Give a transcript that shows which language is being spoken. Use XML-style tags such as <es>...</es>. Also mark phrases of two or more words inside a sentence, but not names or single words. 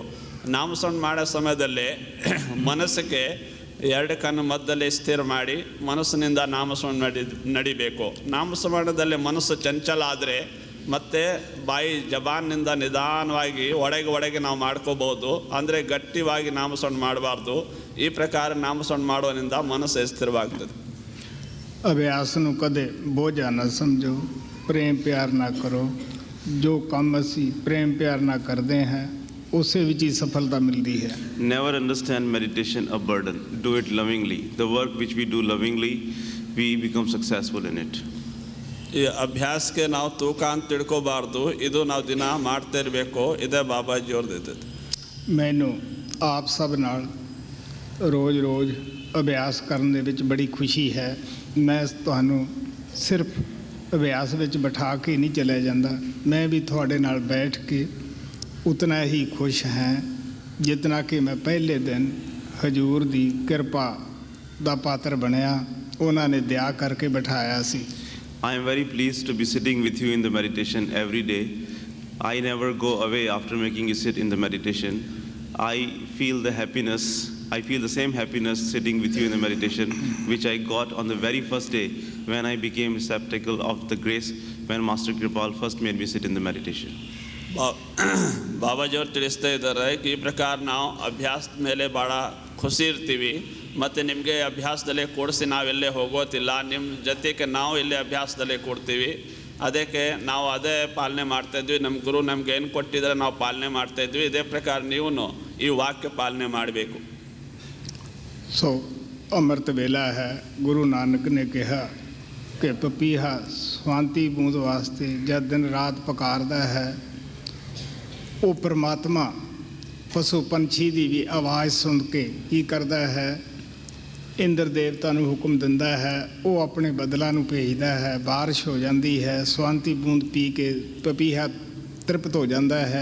<kn>ನಾಮಸ್ಮರಣ ಮಾಡೋ ಸಮಯದಲ್ಲಿ ಮನಸ್ಸಿಗೆ 2 ಕಣ್ಣು ಮಧ್ಯದಲ್ಲಿ ಸ್ಥಿರ ಮಾಡಿ ಮನಸ್ಸಿನಿಂದ ನಾಮಸ್ಮರಣ ನಡಿಬೇಕು. ನಾಮಸ್ಮರಣದಲ್ಲಿ ಮನಸ್ಸು ಚಂಚಲ ಆದರೆ ಮತ್ತು ಬಾಯಿ ಜಬಾನ್ನಿಂದ ನಿಧಾನವಾಗಿ ಒಳಗೆ ನಾವು ಮಾಡ್ಕೋಬೋದು, ಅಂದರೆ ಗಟ್ಟಿಯಾಗಿ ನಾಮಸ್ಮರಣ ಮಾಡಬಾರ್ದು. ಈ ಪ್ರಕಾರ ನಾಮಸ್ಮರಣ ಮಾಡೋದ್ರಿಂದ ಮನಸ್ಸು ಸ್ಥಿರವಾಗ್ತದೆ.</kn> <pa>ਅਭਿਆਸ ਨੂੰ ਕਦੇ ਬੋਝਾ ਨਾ ਸਮਝੋ, ਪ੍ਰੇਮ ਪਿਆਰ ਨਾ ਕਰੋ। ਜੋ ਕੰਮ ਅਸੀਂ ਪ੍ਰੇਮ ਪਿਆਰ ਨਾਲ ਕਰਦੇ ਹਾਂ ਉਸੇ ਵਿੱਚ ਹੀ ਸਫਲਤਾ ਮਿਲਦੀ ਹੈ।</pa> <en>Never understand meditation a burden. Do it lovingly. The work which we do lovingly, we become successful in it.</en> <kn>ಈ ಅಭ್ಯಾಸಕ್ಕೆ ನಾವು ತೂಕ ಅಂತ ತಿಳ್ಕೊಬಾರ್ದು, ಇದು ನಾವು ದಿನ ಮಾಡ್ತಾ ಇರಬೇಕು. ಇದೇ ಬಾಬಾಜಿಯವ್ರದ್ದು ಇದ್ದದ್ದು.</kn> <pa>ਮੈਨੂੰ ਆਪ ਸਭ ਨਾਲ ਰੋਜ਼ ਅਭਿਆਸ ਕਰਨ ਦੇ ਵਿੱਚ ਬੜੀ ਖੁਸ਼ੀ ਹੈ। ਮੈਂ ਤੁਹਾਨੂੰ ਸਿਰਫ ਅਭਿਆਸ ਵਿੱਚ ਬਿਠਾ ਕੇ ਨਹੀਂ ਚਲਿਆ ਜਾਂਦਾ, ਮੈਂ ਵੀ ਤੁਹਾਡੇ ਨਾਲ ਬੈਠ ਕੇ</pa> <hi>उतना ही खुश हैं जितना कि मैं पहले दिन</hi> <pa>ਹਜ਼ੂਰ ਦੀ ਕ੍ਰਿਪਾ ਦਾ ਪਾਤਰ ਬਣਿਆ,</pa> <hi>उन्होंने दया करके बिठाया सी।</hi> <en>I am very pleased to be sitting with you in the meditation every day. I never go away after making you sit in the meditation. I feel the happiness, I feel the same happiness sitting with you in the meditation which I got on the very first day when I became receptacle of the grace when Master Kripal first made me sit in the meditation.</en> <kn>ಬಾಬಾಜಿಯವ್ರು ತಿಳಿಸ್ತಾ ಇದ್ದಾರೆ ಈ ಪ್ರಕಾರ ನಾವು ಅಭ್ಯಾಸದ ಮೇಲೆ ಭಾಳ ಖುಷಿ ಇರ್ತೀವಿ ಮತ್ತು ನಿಮಗೆ ಅಭ್ಯಾಸದಲ್ಲೇ ಕೂಡಿಸಿ ನಾವೆಲ್ಲೇ ಹೋಗೋತಿಲ್ಲ, ನಿಮ್ಮ ಜೊತೆಗೆ ನಾವು ಇಲ್ಲೇ ಅಭ್ಯಾಸದಲ್ಲೇ ಕೂಡ್ತೀವಿ. ಅದಕ್ಕೆ ನಾವು ಅದೇ ಪಾಲನೆ ಮಾಡ್ತಾಯಿದ್ವಿ. ನಮ್ಮ ಗುರು ನಮ್ಗೆ ಏನು ಕೊಟ್ಟಿದ್ದಾರೆ ನಾವು ಪಾಲನೆ ಮಾಡ್ತಾಯಿದ್ವಿ. ಇದೇ ಪ್ರಕಾರ ನೀವು ಈ ವಾಕ್ಯ ಪಾಲನೆ ಮಾಡಬೇಕು.</kn> <pa>ਸੋ ਅੰਮ੍ਰਿਤ ਵੇਲਾ ਹੈ। ਗੁਰੂ ਨਾਨਕ ਨੇ ਕਿਹਾ ਕਿ ਪਪੀਹਾ ਸ਼ਾਂਤੀ ਬੂੰਦ ਵਾਸਤੇ ਜਦ ਦਿਨ ਰਾਤ ਪੁਕਾਰਦਾ ਹੈ, ਉਹ ਪਰਮਾਤਮਾ ਪਸ਼ੂ ਪੰਛੀ ਦੀ ਵੀ ਆਵਾਜ਼ ਸੁਣ ਕੇ ਕੀ ਕਰਦਾ ਹੈ, ਇੰਦਰ ਦੇਵਤਾ ਨੂੰ ਹੁਕਮ ਦਿੰਦਾ ਹੈ, ਉਹ ਆਪਣੇ ਬਦਲਾਂ ਨੂੰ ਭੇਜਦਾ ਹੈ, ਬਾਰਿਸ਼ ਹੋ ਜਾਂਦੀ ਹੈ, ਸ਼ਾਂਤੀ ਬੂੰਦ ਪੀ ਕੇ ਪਪੀਹਾ ਤ੍ਰਿਪਤ ਹੋ ਜਾਂਦਾ ਹੈ।</pa>